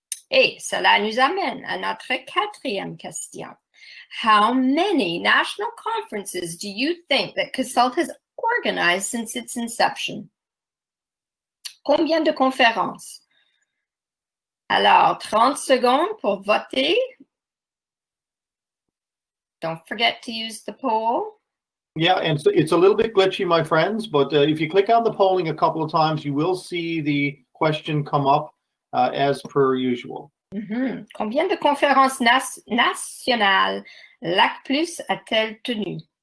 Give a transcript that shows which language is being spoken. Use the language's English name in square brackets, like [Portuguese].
[French] Et cela nous amène à notre 4e question. [English] How many national conferences do you think that CASLT has organized since its inception? [French] Combien de conférences? Alors, 30 secondes pour voter. [English] Don't forget to use the poll. Yeah, and so it's a little bit glitchy, my friends, but if you click on the polling a couple of times, you will see the question come up as per usual. [French] Combien de conférences nationales l'ACPLS a-t-elle tenu?